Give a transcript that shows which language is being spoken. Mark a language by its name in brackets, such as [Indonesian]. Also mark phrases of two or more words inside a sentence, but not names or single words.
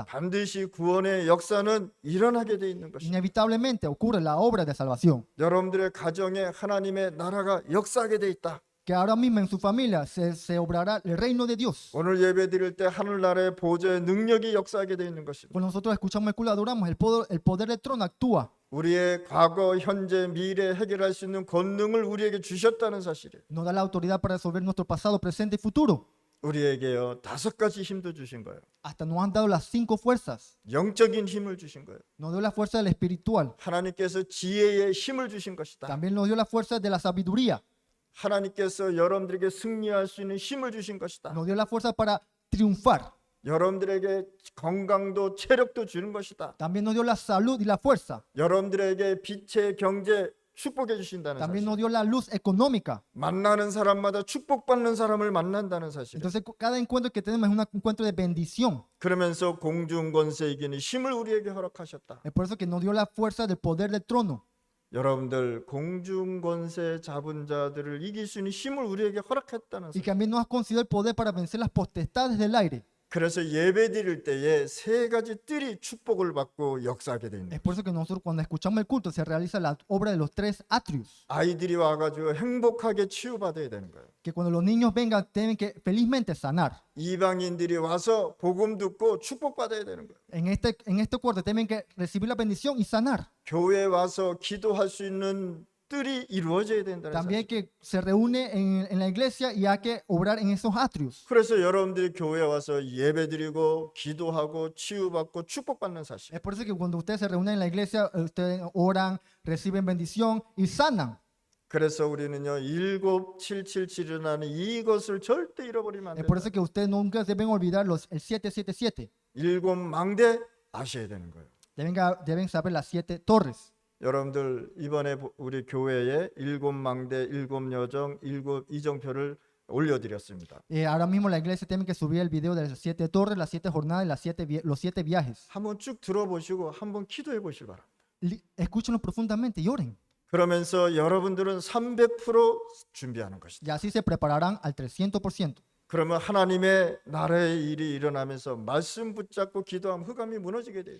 [Korean] 반드시 구원의 역사는 일어나게 돼 있는 것입니다. [Spanish] Inevitablemente ocurre la obra de salvación. [Korean] 여러분들의 가정에 하나님의 나라가 역사하게 돼 있다. [Spanish] Que ahora mismo en su familia se obrará el reino de Dios. [Korean] 오늘 예배 드릴 때 하늘나라의 보좌의 능력이 역사하게 돼 있는 것입니다. [Spanish] Cuando nosotros escuchamos el culto, adoramos, el poder del trono actúa. [Korean] 우리의 과거, 현재, 미래 해결할 수 있는 권능을 우리에게 주셨다는 사실이에요. [Spanish] Nos da la autoridad para resolver nuestro pasado, presente y futuro. [Korean] 우리에게요 5가지 힘도 주신 거예요. [Spanish] Hasta nos han dado las 5 fuerzas. [Korean] 영적인 힘을 주신 거예요. [Spanish] Nos dio la fuerza del espiritual. [Korean] 하나님께서 지혜의 힘을 주신 것이다. [Spanish] También nos dio la fuerza de la sabiduría. [Korean] 하나님께서 여러분들에게 승리할 수 있는 힘을 주신 것이다. [Spanish] Nos dio la fuerza para triunfar. [Korean] 여러분들에게 건강도 체력도 주는 것이다. [Spanish] También nos dio la salud y la fuerza. [Korean] 여러분들에게 빛의 경제 축복해 주신다는 [Spanish] También [Korean] 사실. [Spanish] nos dio la luz económica. [Korean] 만나는 사람마다 축복받는 사람을 만난다는 사실. [Spanish] Entonces, cada encuentro que tenemos es un encuentro de bendición. [Korean] 그러면서 공중권세 이기는 힘을 우리에게 허락하셨다. [Spanish] Es por eso que nos dio la fuerza del poder del trono. [Korean] 여러분들 공중권세 잡은 자들을 이길 수 있는 힘을 우리에게 허락했다는 [Spanish] Y [Korean] 사실. [Spanish] también nos ha concedido el poder para vencer las potestades del aire. [Korean] 그래서 예배 드릴 때에 3가지 뜰이 축복을 받고 역사하게 되는 [Spanish] Es [Korean] 거예요. [Spanish] por eso que nosotros cuando escuchamos el culto se realiza la obra de los 3 atrios. [Korean] 아이들이 와가지고 행복하게 치유받아야 되는 거예요. [Spanish] Que cuando los niños vengan tienen que felizmente sanar. [Korean] 이방인들이 와서 복음 듣고 축복받아야 되는 거예요. [Spanish] En este cuarto tienen que recibir la bendición y sanar. [Korean] 교회에 와서 기도할 수 있는 뜰이 이루어져야 된다는 [Spanish] También [Korean] 사실. [Spanish] que se reúne en la iglesia y hay que obrar en esos atrios. [Korean] 그래서 여러분들이 교회에 와서 예배드리고 기도하고 치유받고 축복받는 사실. [Spanish] Es por eso que cuando ustedes se reúnen en la iglesia, ustedes oran, reciben bendición y sanan. [Korean] 그래서 우리는요 1777이라는 이것을 절대 잃어버리면 안 [Spanish] Es por [Korean] 돼요. [Spanish] eso que ustedes nunca deben olvidar el 777. [Korean] 7망대 아셔야 되는 거예요. [Spanish] Deben saber las 7 torres. [Korean] 여러분들 이번에 우리 교회에 7망대, 7여정, 7 이정표를 올려드렸습니다. [Spanish] Ahora mismo la iglesia tiene que subir el video de las 7 torres, las 7 jornadas y los 7 viajes. [Korean] 한번 쭉 들어보시고 한번 기도해 보실 바랍니다. [Spanish] Escúchenlo profundamente y oren. [Korean] 그러면서 여러분들은 300% 준비하는 것이다. [Spanish] Y así se prepararán al 300%. [Korean] 그러면 하나님의 나라의 일이 일어나면서 말씀 붙잡고 기도하면 흑암이 무너지게 돼요.